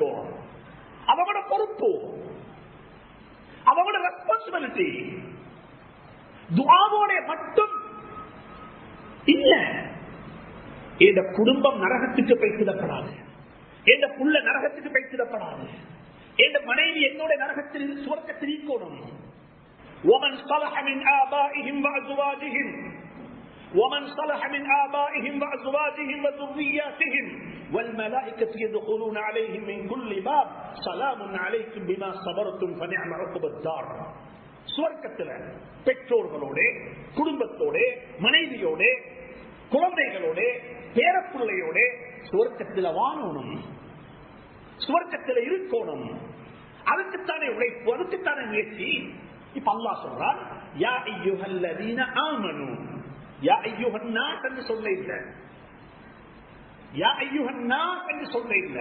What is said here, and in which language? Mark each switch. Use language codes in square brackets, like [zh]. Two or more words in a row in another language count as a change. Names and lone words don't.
[ta] அவங்களோட பொறுப்பு, அவங்களோட ரெஸ்பான்சிபிலிட்டி. துஆவோட மட்டும் இல்ல. இந்த குடும்பம் நரகத்துக்கு பைத்திடப்படாது, இந்த புள்ள நரகத்துக்கு பைத்திடப்படாது, இந்த மனைவி என்னோட நரகத்தில் சுவர்க்கத்தில் இருக்கணும். [ar] ومن صلح من آبائهم وأزواجهم ومن صلح من آبائهم وأزواجهم وذرياتهم والملائكة يدخلون عليهم من كل باب سلام عليكم بما صبرتم فنعم عقب الدار. [ta] சுவர்க்கத்தில் பெற்றோர்களோட, குடும்பத்தோட, மனைவியோட, குழந்தைகளோட, பேரப்பிள்ளையோட சுவர்க்கத்தில் வாழணும், சுவர்க்கத்தில் இருக்கணும். அதுக்குத்தானே உழைப்பு, அதுக்குத்தானே முயற்சி. இப்ப அல்லாஹ் சொல்றான், [ar] يا أيها الذين آمنوا, يا أيها الناس [ta] என்று சொல்ல இல்ல, [ar] يا أيها الناس [ta] என்று சொல்ல இல்ல.